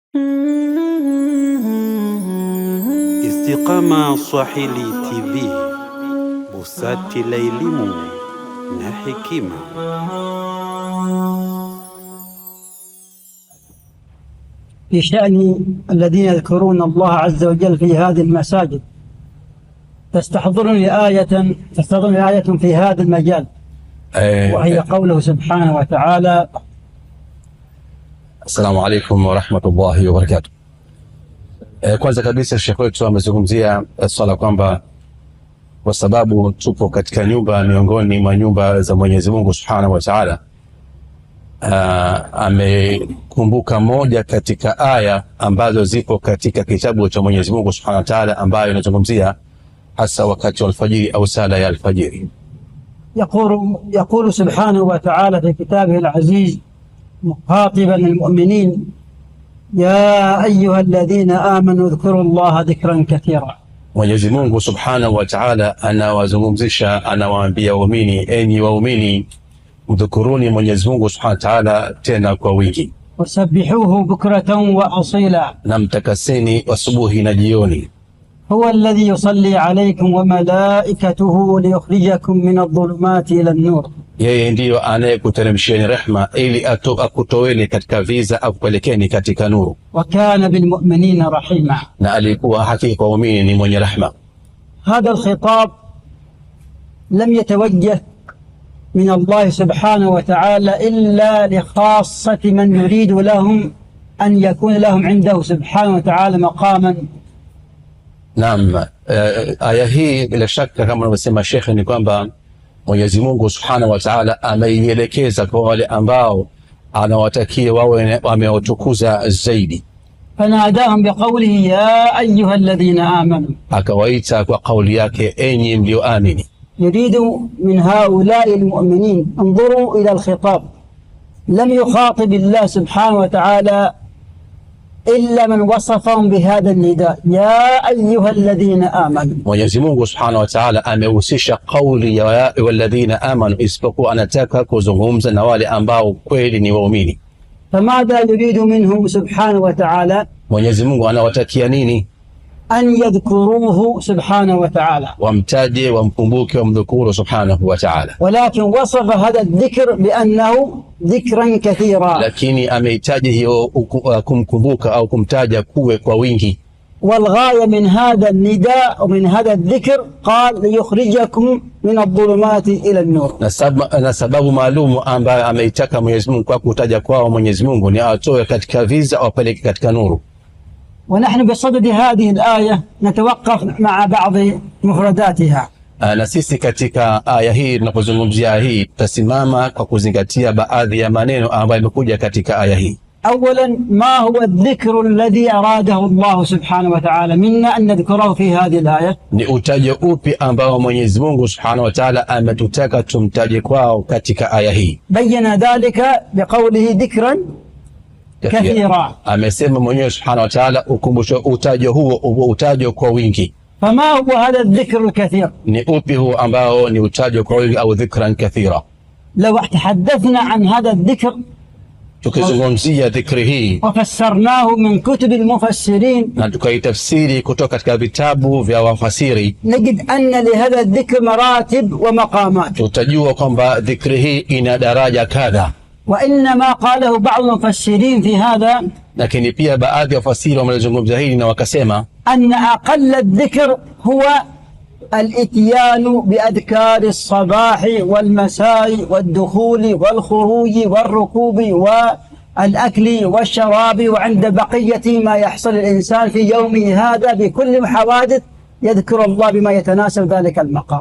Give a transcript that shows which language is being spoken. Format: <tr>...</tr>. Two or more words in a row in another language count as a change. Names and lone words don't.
<sw>Istiqama Swahili TV, busati la elimu na hekima.</sw> <ar>في شأن الذين يذكرون الله عز وجل في هذه المساجد، تستحضرني آية في هذا المجال، وهي قوله سبحانه وتعالى: السلام عليكم ورحمة الله وبركاته.</ar> <sw>Kwanza kabisa Sheikh wetu amezungumzia swala kwamba kwa sababu tupo katika nyumba miongoni mwa nyumba za Mwenyezi Mungu</sw> <ar>سبحانه وتعالى,</ar> <sw>amekumbuka moja katika aya ambazo zipo katika kitabu cha Mwenyezi Mungu</sw> <ar>سبحانه وتعالى</ar> <sw>ambayo inazungumzia hasa wakati wa alfajiri au sala ya alfajiri.</sw> <ar>يقول سبحانه وتعالى في كتابه العزيز مخاطبا المؤمنين: يا أيها الذين آمنوا اذكروا الله ذكرا كثيرا.</ar> <sw>Mwenyezi Mungu</sw> <ar>سبحانه وتعالى</ar> <sw>anawazungumzisha, anawaambia waumini, enyi waumini, mdhukuruni Mwenyezi Mungu</sw> <ar>سبحانه وتعالى</ar> <sw>tena kwa wingi.</sw> <ar>وسبحوه بكرة وأصيلا,</ar> <sw>na mtakaseni asubuhi na jioni.</sw> <ar>هو الذي يصلي عليكم وملائكته ليخرجكم من الظلمات إلى النور,</ar> <sw>yeye ndiyo anayekuteremshieni rehma ili akutoweni katika viza akupelekeni katika nuru.</sw> <ar>وكان بالمؤمنين رحيما,</ar> <sw>na alikuwa hakika kwa waumini ni mwenye rehma.</sw> <ar>هذا الخطاب لم يتوجه من الله سبحانه وتعالى إلا لخاصة من يريد لهم أن يكون لهم عنده سبحانه وتعالى مقاما.</ar> <sw>Naam, aya hii bila shaka kama anavyosema Sheikh ni kwamba Mwenyezi Mungu</sw> <ar>سبحانه وتعالى</ar> <sw>ameielekeza kwa wale ambao anawatakia wawe wameotukuza zaidi.</sw> <ar>فناداهم بقوله يا أيها الذين آمنوا,</ar> <sw>akawaita kwa kauli yake, enyi mlioamini.</sw> <ar>يريد من هؤلاء المؤمنين، انظروا إلى الخطاب، لم يخاطب الله سبحانه وتعالى إلا من وصفهم بهذا النداء يا أيها الذين آمنوا.</ar> <sw>Mwenyezi Mungu</sw> <ar>سبحانه وتعالى</ar> <sw>amehusisha kauli ya</sw> <ar>والذين آمنوا,</ar> <sw>isipokuwa anataka kuzungumza na wale ambao kweli ni waumini.</sw> <ar>فماذا يريد منهم سبحانه وتعالى؟</ar> <sw>Mwenyezi Mungu anawatakia nini?</sw> <ar>أن يذكروه سبحانه وتعالى، وامتاجه ومكمبوكه ومذكوره سبحانه وتعالى. ولكن وصف هذا الذكر بأنه ذكرا كثيرا،</ar> <sw>lakini ameitaja kumkumbuka au kumtaja kuwe kwa wingi.</sw> <ar>والغاية من هذا النداء ومن هذا الذكر قال ليخرجكم من الظلمات إلى النور.</ar> <sw>na sababu maalumu ambayo ameitaka Mwenyezi Mungu kwa kutaja kwao Mwenyezi Mungu ni atoe katika viza au apeleke katika nuru.</sw> <ar>ونحن بصدد هذه الآية نتوقف مع بعض مفرداتها.</ar> <sw>na sisi katika aya hii tunapozungumzia hii tutasimama kwa kuzingatia baadhi ya maneno ambayo yamekuja katika aya hii.</sw> <ar>أولا، ما هو الذكر الذي أراده الله سبحانه وتعالى منا أن نذكره في هذه الآية؟</ar> <sw>ni utaje upi ambao Mwenyezi Mungu</sw> <ar>سبحانه وتعالى</ar> <sw>ametutaka tumtaje kwao katika aya hii.</sw> <ar>بين ذلك بقوله ذكرا كثيرا.</ar> <sw>amesema mwenyewe</sw> <ar>سبحانه وتعالى</ar> <sw>ukumbusho utajo huo utajo kwa wingi.</sw> <ar>فما هو هذا الذكر الكثير؟</ar> <sw>ni upi huo ambao ni utajo kwa wingi au</sw> <ar>ذكرا كثيرا? لو تحدثنا عن هذا الذكر</ar> <sw>tukizungumzia dhikri hii</sw> <ar>وفسرناه من كتب المفسرين</ar> <sw>na tukaitafsiri kutoka katika vitabu vya wafasiri,</sw> <ar>نجد أن لهذا الذكر مراتب ومقامات.</ar> <sw>tutajua kwamba dhikri hii ina daraja kadha.</sw> <ar>وإنما قاله بعض المفسرين في هذا،</ar> <sw>lakini pia baadhi ya wafasiri wamezungumza hili na wakasema</sw> <ar>أن أقل الذكر هو الإتيان بأذكار الصباح والمساء والدخول والخروج والركوب والأكل والشراب، وعند بقية ما يحصل الإنسان في يومه هذا بكل محوادث يذكر الله بما يتناسب ذلك المقام.</ar>